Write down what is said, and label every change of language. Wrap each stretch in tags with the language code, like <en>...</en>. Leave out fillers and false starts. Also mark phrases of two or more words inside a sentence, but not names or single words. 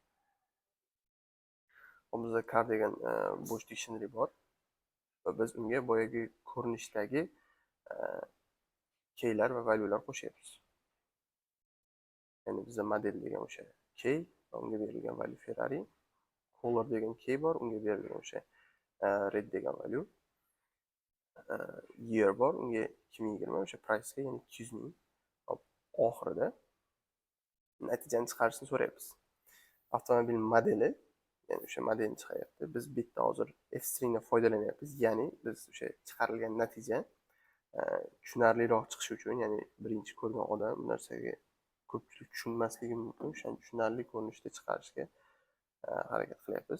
<uz>Bizda car degan bo'sh dictionary bor va biz unga boyagi ko'rinishdagi keylar va valyular qo'shyapmiz. Ya'ni bizda model degan o'sha key va unga berilgan value Ferrari, color degan key bor, unga berilgan o'sha red degan value, year bor, unga 2020, o'sha price ga, ya'ni 200 ming. Oxirida natijani chiqarishni so'rayapmiz. Avtomobil modeli, ya'ni o'sha modelni chiqaryapti. Biz bu yerda hozir F-string dan foydalanyapmiz, ya'ni biz o'sha chiqarilgan natija tushunarliroq chiqishi uchun, ya'ni birinchi ko'rgan odam bu narsaga ko'pchilik tushunmasligi mumkin, o'shani tushunarli ko'rinishda chiqarishga harakat qilyapmiz.</uz>